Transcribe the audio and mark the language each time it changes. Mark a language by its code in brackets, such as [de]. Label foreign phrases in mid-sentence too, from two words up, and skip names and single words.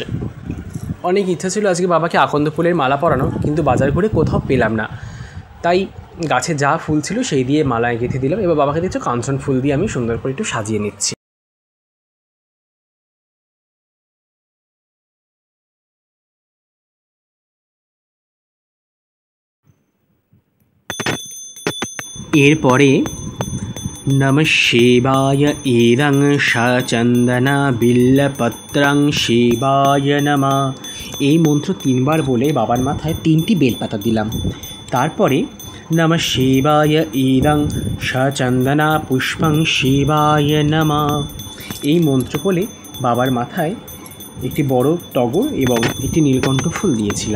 [bn] অনেক ইচ্ছা ছিল আজকে বাবাকে আকন্দ ফুলের মালা পরানো, কিন্তু বাজার ঘুরে কোথাও পেলাম না, তাই গাছে যা ফুল ছিল সেই দিয়ে মালায় গেঁথে দিলাম। এবার বাবাকে দেখছো কাঞ্চন ফুল দিয়ে আমি সুন্দর করে একটু সাজিয়ে নিচ্ছি। এরপরে [sa] नमः शिवाय इदं सचन्दन बिल्लपत्रं शिवाय नमः [bn] এই মন্ত্র তিনবার বলে বাবার মাথায় তিনটি বেলপাতা দিলাম। তারপরে [sa] নমঃ শিবায় ইদং সচন্দন পুষ্পং শিবায় নমঃ [bn] এই মন্ত্র বলে বাবার মাথায় একটি বড় টগর এবং একটি নীলকণ্ঠ ফুল দিয়েছিলাম।